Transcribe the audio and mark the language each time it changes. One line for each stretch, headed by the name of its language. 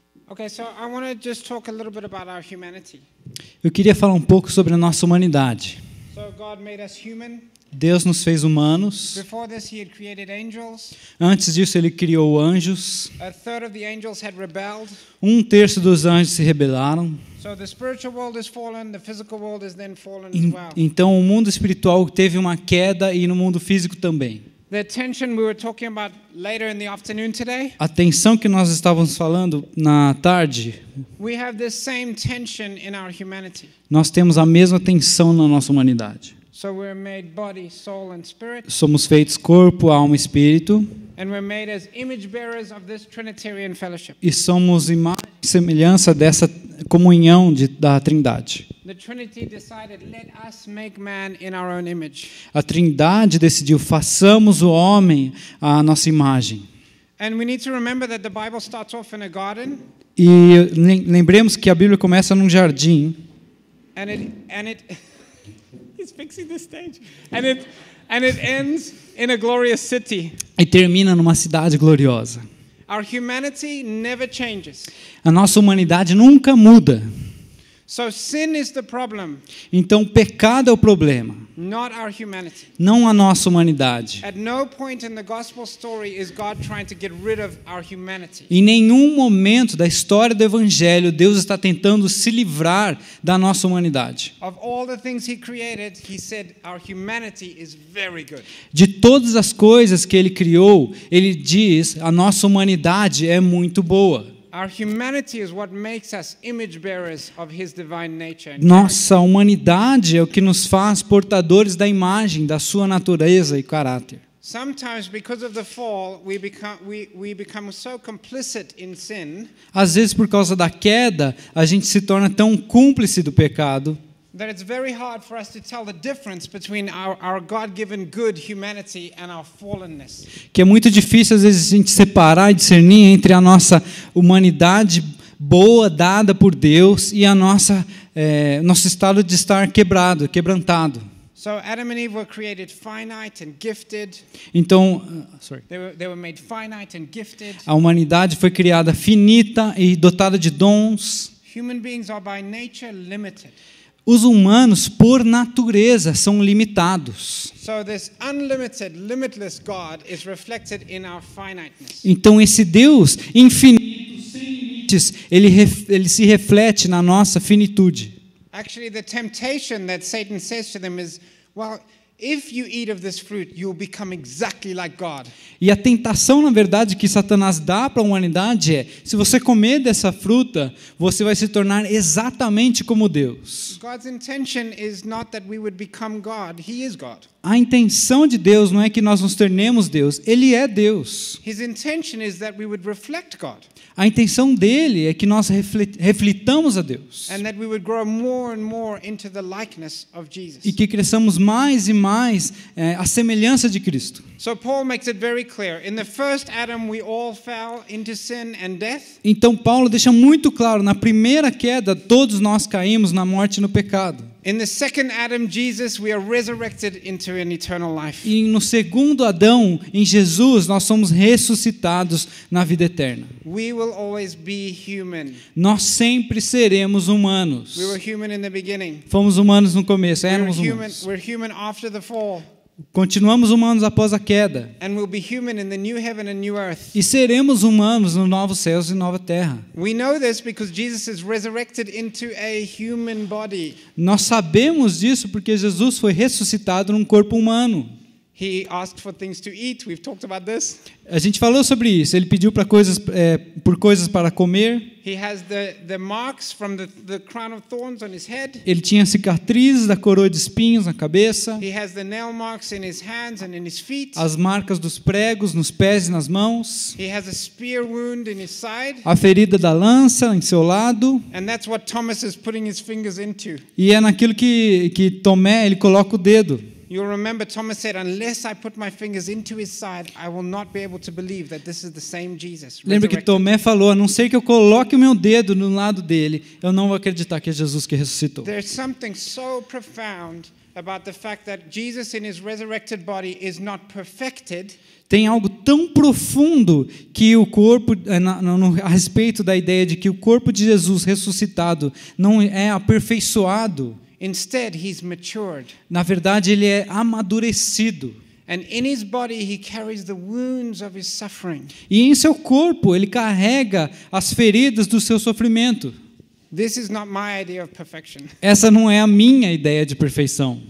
English: Okay, so I want to just talk a little bit about our humanity.
Portuguese: Eu queria falar um pouco sobre a nossa humanidade.
English: So God made us human.
Portuguese: Deus nos fez humanos.
English: Before this, He had created angels.
Portuguese: Antes disso, Ele criou anjos.
English: A third of the angels had rebelled.
Portuguese: 1/3 dos anjos se rebelaram.
English: So the spiritual world is fallen, the physical world is then fallen as well.
Portuguese: Então, o mundo espiritual teve uma queda e no mundo físico também.
English: The tension we were talking about later in the afternoon today.
Portuguese: A tensão que nós estávamos falando na tarde.
English: We have this same tension in our humanity.
Portuguese: Nós temos a mesma tensão na nossa humanidade.
English: So we're made body, soul and spirit.
Portuguese: Somos feitos corpo, alma e espírito.
English: And we're made as image bearers of this Trinitarian fellowship.
Portuguese: E somos imagem e semelhança dessa comunhão da Trindade.
English: The Trinity decided, let us make man in our own image.
Portuguese: A Trindade decidiu, façamos o homem à nossa imagem.
English: And we need to remember that the Bible starts off in a garden.
Portuguese: E lembremos que a Bíblia começa num jardim.
English: And it He's fixing the stage. And it ends in a glorious city.
Portuguese: E termina numa cidade gloriosa.
English: Our humanity never changes.
Portuguese: A nossa humanidade nunca muda.
English: So sin is the problem.
Portuguese: Então o pecado é o problema.
English: Not our humanity.
Portuguese: Não a nossa humanidade.
English: At no point in the gospel story is God trying to get rid of our humanity.
Portuguese: Em nenhum momento da história do evangelho Deus está tentando se livrar da nossa humanidade.
English: Of all the things he created, he said our humanity is very good.
Portuguese: De todas as coisas que ele criou, ele diz, a nossa humanidade é muito boa.
English: Our humanity is what makes us image bearers of his divine nature.
Portuguese: Nossa humanidade é o que nos faz portadores da imagem da sua natureza e caráter.
English: Sometimes because of the fall, we become so complicit in sin.
Portuguese: Às vezes por causa da queda, a gente se torna tão cúmplice do pecado.
English: That it's very hard for us to tell the difference between our God-given good humanity and our fallenness.
Portuguese: Que é muito difícil às vezes a gente separar e discernir entre a nossa humanidade boa dada por Deus e a nosso estado de estar quebrantado.
English: So Adam and Eve were created finite and gifted.
Portuguese: Então,
English: they were made finite and gifted.
Portuguese: A humanidade foi criada finita e dotada de dons.
English: Human beings are by nature limited.
Portuguese: Os humanos, por natureza, são limitados.
English: So this unlimited, limitless God is reflected in our finiteness.
Portuguese: Então esse Deus infinito, sem limites, ele se reflete na nossa finitude.
English: Actually, the temptation that Satan says to them is, well, if you eat of this fruit, you'll become exactly like God.
Portuguese: E a tentação, na verdade, que Satanás dá para a humanidade é: se você comer dessa fruta, você vai se tornar exatamente como Deus.
English: God's intention is not that we would become God. He is God.
Portuguese: A intenção de Deus não é que nós nos tornemos Deus, Ele é Deus.
English: His intention is that we would reflect God.
Portuguese: A intenção dele é que nós reflitamos a Deus.
English: And that we would grow more and more into the likeness of Jesus.
Portuguese: E que cresçamos mais e mais à semelhança de Cristo.
English: So Paul makes it very clear. In the first Adam we all fell into sin and death.
Portuguese: Então Paulo deixa muito claro, na primeira queda todos nós caímos na morte e no pecado.
English: In the second Adam, Jesus, we are resurrected into an eternal life.
Portuguese: E no segundo Adão, em Jesus, nós somos ressuscitados na vida eterna.
English: We will always be human.
Portuguese: Nós sempre seremos humanos.
English: We were human in the beginning.
Portuguese: Fomos humanos no começo, éramos humanos.
English: We're human after the fall.
Portuguese: Continuamos humanos após a queda.
English: And we'll be human in the new heaven and new earth.
Portuguese: E seremos humanos nos novos céus e nova terra.
English: We know this because Jesus is resurrected into a human body.
Portuguese: Nós sabemos disso porque Jesus foi ressuscitado num corpo humano.
English: He asked for things to eat. We've talked about this.
Portuguese: A gente falou sobre isso. Ele pediu por coisas para comer.
English: He has the marks from the crown of thorns on his head.
Portuguese: Ele tinha cicatrizes da coroa de espinhos na cabeça.
English: He has the nail marks in his hands and in his feet.
Portuguese: As marcas dos pregos nos pés e nas mãos.
English: He has a spear wound in his side.
Portuguese: A ferida da lança em seu lado.
English: And that's what Thomas is putting his fingers into.
Portuguese: E é naquilo que Tomé ele coloca o dedo.
English: You'll remember Thomas said, unless I put my fingers into his side, I will not be able to believe that this is the same Jesus.
Portuguese: Lembra que Tomé falou, a não ser que eu coloque o meu dedo no lado dele, eu não vou acreditar que é Jesus que ressuscitou.
English: There's something so profound about the fact that Jesus in his resurrected body is not perfected.
Portuguese: Tem algo tão profundo que o corpo, a respeito da ideia de que o corpo de Jesus ressuscitado não é aperfeiçoado.
English: Instead, he's matured.
Portuguese: Na verdade, ele é amadurecido.
English: And in his body he carries the wounds of his suffering.
Portuguese: E em seu corpo ele carrega as feridas do seu sofrimento.
English: This is not my idea of perfection.
Portuguese: Essa não é a minha ideia de perfeição.